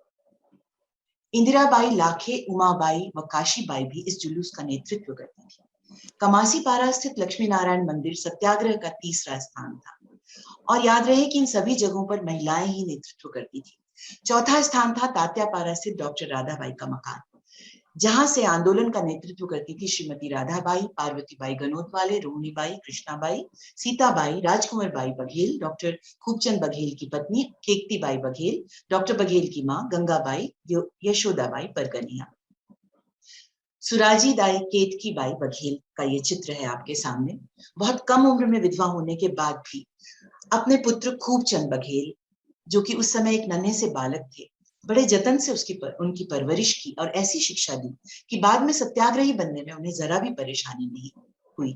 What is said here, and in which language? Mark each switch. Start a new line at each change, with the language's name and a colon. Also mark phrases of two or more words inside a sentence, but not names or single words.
Hindi: इंदिरा बाई, लाखे, उमाबाई व काशी बाई भी इस जुलूस का नेतृत्व करती थी। कमासी पारा स्थित लक्ष्मी नारायण मंदिर सत्याग्रह का तीसरा स्थान था, और याद रहे कि इन सभी जगहों पर महिलाएं ही नेतृत्व करती थी। चौथा स्थान था तात्यापारा स्थित डॉक्टर राधाबाई का मकान, जहां से आंदोलन का नेतृत्व करती थी श्रीमती राधाबाई, पार्वती बाई गनोतवाले, रोहिणी बाई, कृष्णाबाई, सीताबाई, राजकुमार बाई बघेल, डॉक्टर खूबचंद बघेल की पत्नी केकती बाई बघेल, डॉक्टर बघेल की मां गंगाबाई, यशोदाबाई परगनिया। सुराजी दाई केतकी बाई बघेल का ये चित्र है आपके सामने। बहुत कम उम्र में विधवा होने के बाद भी अपने पुत्र खूबचंद बघेल, जो कि उस समय एक नन्हे से बालक थे, बड़े जतन से उनकी परवरिश की और ऐसी शिक्षा दी कि बाद में सत्याग्रही बनने में उन्हें जरा भी परेशानी नहीं हुई।